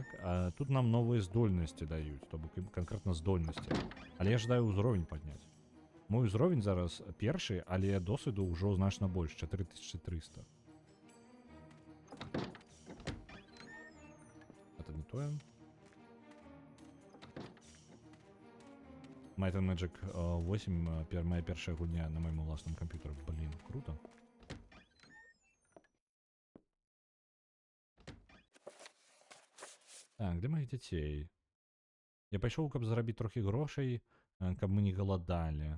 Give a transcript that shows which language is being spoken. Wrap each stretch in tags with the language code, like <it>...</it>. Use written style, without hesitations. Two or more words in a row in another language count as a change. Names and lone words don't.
<be>А тут нам новыя здольнасці даюць, то бок канкрэтна здольнасці. Але я жадаю ўзровень падняць. Мой узровень зараз першы, але досведу ўжо значна больш, 4300. Это не тое. Might and Magic 8, моя першая гульня на маім уласным камп'ютары. Блин, круто. Так, для моих дзяцей. Я пайшоў, каб зарабіць трохі грошай, каб мы не галадалі.</be>